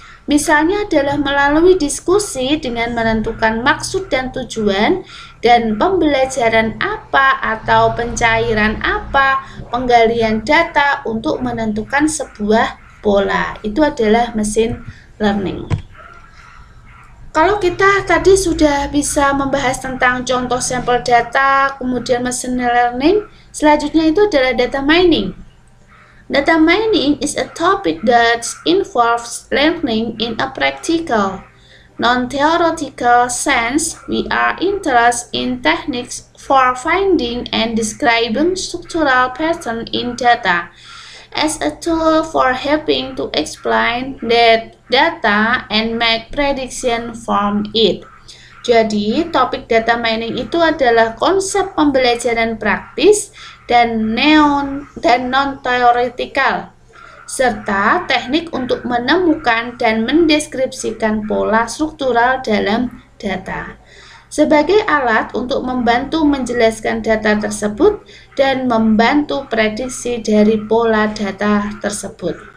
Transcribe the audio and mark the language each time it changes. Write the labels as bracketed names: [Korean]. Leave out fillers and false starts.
[Indonesian] Misalnya adalah melalui diskusi dengan menentukan maksud dan tujuan dan pembelajaran apa atau pencairan apa, penggalian data untuk menentukan sebuah pola. Itu adalah machine learning. Kalau kita tadi sudah bisa membahas tentang contoh sampel data, kemudian machine learning, selanjutnya itu adalah data mining. [English] Data mining is a topic that involves learning in a practical, non-theoretical sense. We are interested in techniques for finding and describing structural patterns in data as a tool for helping to explain that data and make prediction from it. [Indonesian] Jadi, topik data mining itu adalah konsep pembelajaran praktis dan non-teoretikal, serta teknik untuk menemukan dan mendeskripsikan pola struktural dalam data, sebagai alat untuk membantu menjelaskan data tersebut dan membantu prediksi dari pola data tersebut.